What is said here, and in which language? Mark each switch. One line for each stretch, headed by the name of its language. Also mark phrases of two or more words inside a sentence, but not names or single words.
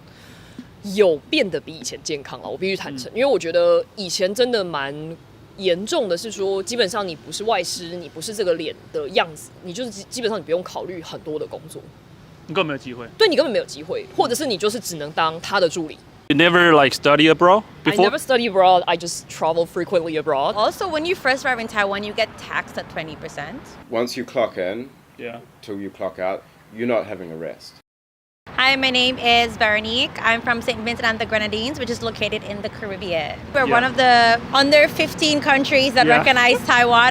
Chinese: 有變得比以前健康了，我必須坦誠，因為我覺得以前真的蠻嚴重的是說，基本上你不是外師，你不是這個臉的樣子，你就是基本上你不用考慮很多的工作，你根本沒有機會。對，你根本沒有機會，或者是你就是只能當他的助理。
English: You never like study abroad before? I never study abroad. I just travel frequently abroad. Also, when you first arrive in Taiwan, you get taxed at 20%. Once you clock in, Yeah. till you clock out, you're not having a rest. Hi, my name is Veronique. I'm from St. Vincent and the Grenadines, which is located in the Caribbean. We're one of the under 15 countries that recognize Taiwan.